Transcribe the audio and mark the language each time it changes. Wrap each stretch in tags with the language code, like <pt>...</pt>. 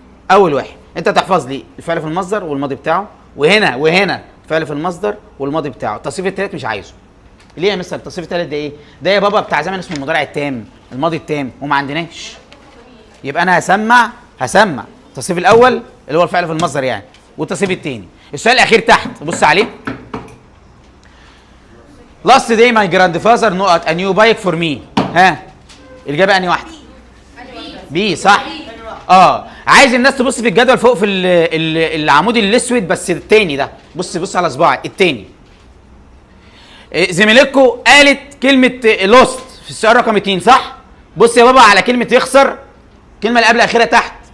<ar>اول واحد انت تحفظ لي الفعل في المصدر والماضي بتاعه، وهنا فعل في المصدر والماضي بتاعه. التصريف الثالث مش عايزه. ليه يا مستر؟ التصريف الثالث ده ايه؟ ده يا بابا بتاع زمن اسمه المضارع التام، الماضي التام، وما عندناش. يبقى انا هسمع التصريف الاول اللي هو الفعل في المصدر يعني، والتصريف الثاني. السؤال الاخير تحت بص عليه.</ar> <en>Last day my grandfather نقط a new bike for me.</en> <ar>ها الاجابه انهي واحده؟ بي صح. عايز الناس تبص في الجدول فوق في العمود الاسود، بس التاني ده. بص على صباعي التاني. زميلتكم قالت كلمه لوست في السؤال رقم 2 صح؟ بص يا بابا على كلمه يخسر، الكلمه اللي قبل الاخيره تحت.</ar>